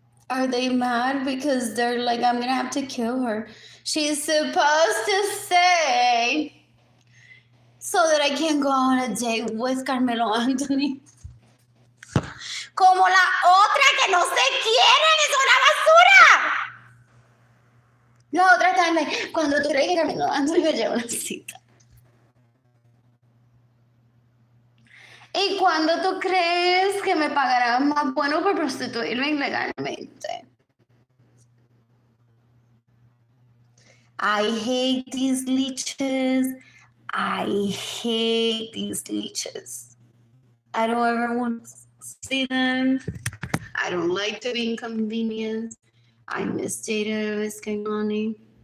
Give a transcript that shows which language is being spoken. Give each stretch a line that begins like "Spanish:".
English: Are they mad because they're like, I'm gonna have to kill her? She's supposed to say so that I can go on a date with Carmelo Anthony.
Spanish: Como la otra que no se quieren, es una basura. La otra está like, cuando tú crees que Carmelo Anthony me lleva una cita. ¿Y cuando tú crees que me pagarán más bueno por prostituirme ilegalmente?
English: I hate these leeches. I hate these leeches. I don't ever want to see them. I don't like to be inconvenienced. I miss Jada, I miss Kaimani.